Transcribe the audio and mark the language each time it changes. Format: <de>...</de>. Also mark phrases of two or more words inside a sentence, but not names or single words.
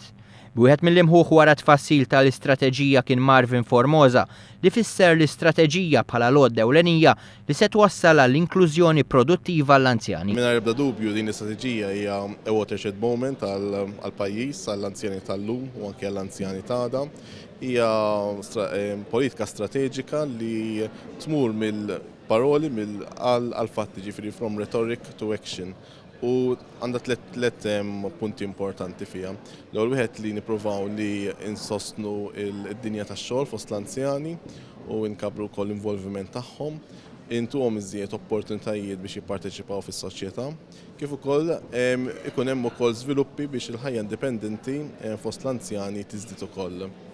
<mt>Wieħed mill-imħuħ wara tfassil tal-istrateġija kien Marvin Formosa li fisser l-istrateġija bħala lodda ewlenija li se twassal għall-inklużjoni produttiva għall-anzjani. Mingħajr ebda dubju din l-istrateġija hija</mt> <en>a watershed moment</en> <mt>għall-pajjiż, għall-anzjani tal-lum u anke għall-anzjani tagħna. Hija politika strateġika li tmur mill-paroli għall-fatti, ġifieri</mt> <en>from rhetoric to action.</en> <mt>U għandha tliet punti importanti fiha. L-ewwel wieħed li nippruvaw li insostnu id-dinja tax-xogħol fost l-anzjani u nkabru wkoll l-involviment tagħhom, intuhom iżjed opportunitajiet biex jipparteċipaw fis-soċjetà, kif ukoll ikun hemm ukoll żviluppi biex il-ħajja indipendenti fost l-anzjani tiżdied ukoll.</mt>